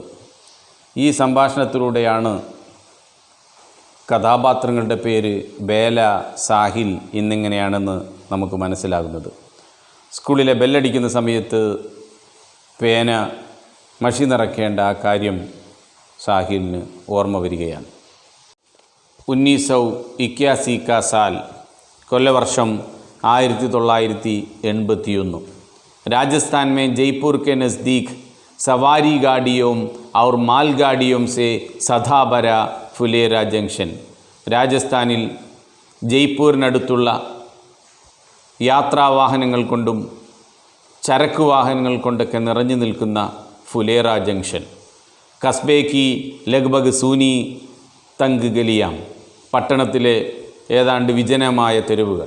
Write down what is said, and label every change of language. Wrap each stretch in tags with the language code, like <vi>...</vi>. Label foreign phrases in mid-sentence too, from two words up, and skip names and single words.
<ml>ഈ സംഭാഷണത്തിലൂടെയാണ് കഥാപാത്രങ്ങളുടെ പേര് ബേല, സാഹിൽ എന്നിങ്ങനെയാണെന്ന് നമുക്ക് മനസ്സിലാകുന്നത്. സ്കൂളിലെ ബെല്ലടിക്കുന്ന സമയത്ത് പേന മഷി നിറയ്ക്കേണ്ട ആ കാര്യം സാഹിലിന് ഓർമ്മ വരികയാണ്.</ml> <hi>1981 का साल,</hi> <ml>കൊല്ലവർഷം 1981.</ml> <hi>राजस्थान में जयपुर के नज़दीक सवारी गाड़ियों और मालगाड़ियों से सदा भरा फुलेरा जंक्शन.</hi> <ml>രാജസ്ഥാനിൽ ജയ്പൂരിനടുത്തുള്ള യാത്രാവാഹനങ്ങൾ കൊണ്ടും ചരക്ക് വാഹനങ്ങൾ കൊണ്ടൊക്കെ നിറഞ്ഞു നിൽക്കുന്ന ഫുലേറ ജംഗ്ഷൻ.</ml> <hi>कस्बे की लगभग सूनी तंग गलियां,</hi> <ml>പട്ടണത്തിലെ ഏതാണ്ട് വിജനമായ തെരുവുകൾ.</ml>